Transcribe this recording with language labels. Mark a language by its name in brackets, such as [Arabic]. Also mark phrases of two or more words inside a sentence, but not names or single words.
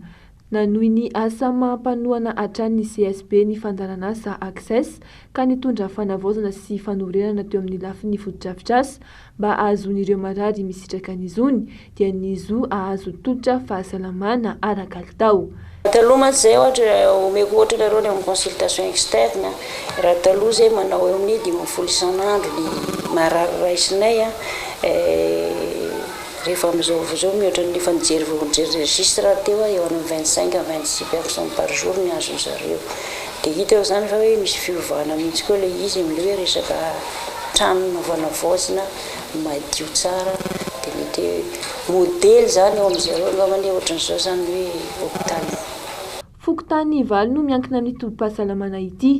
[Malagasy] Nanohy ny asa mampanohana hatrany CSP ny fandaran'asa Access ka nitondra fanavaozana sy fanorenana teo amin'ny lafin'ny fotodrafitrasa mba ahazon'ireo marary misitraka ny zony dia ny zo ahazo tolotra fahasalamana ara-kalitao. Taloha mantsy zay ohatra omeko ohatra lereo ny amin'ny [French] consultation externe [Malagasy] raha taloha zay manao eo amin'ny 10 isan'andro ny marary raisinay rehefa amin'izao mihoatra ny fanjery registre teo eo amin'ny [French] 25 à 26 personnes par jour [Malagasy] ny azony zareo. Dia hita eo zany fa hoe misy fiovana mihitsy koa ilay izy amin'ilay hoe resaka trano vanavaozina madio tsara dia mety modely zany eo amin'izareo angambany ohatran'izao zany hoe hôpitaly. Fokontany valo no miankina amin'ny tobim-pahasalamana ity.